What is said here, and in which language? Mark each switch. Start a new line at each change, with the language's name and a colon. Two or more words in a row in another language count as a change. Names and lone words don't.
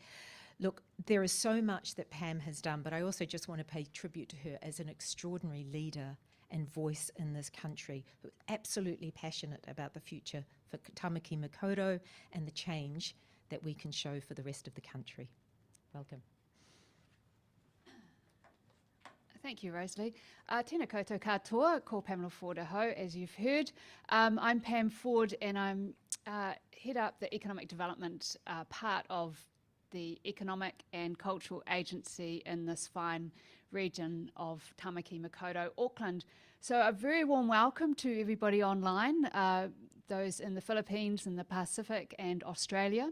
English: Look, there is so much that Pam has done, but I also just want to pay tribute to her as an extraordinary leader and voice in this country, who's absolutely passionate about the future for Tamaki Makaurau and the change that we can show for the rest of the country. Welcome. Thank you, Rosalie.
Māori: Tēnā koutou katoa, ko Pamela Ford aho,
English: as you've heard. I'm Pam Ford and I'm head up the economic development part of the economic and cultural agency in this fine region of Tamaki Makaurau, Auckland. So a very warm welcome to everybody online, those in the Philippines, in the Pacific and Australia.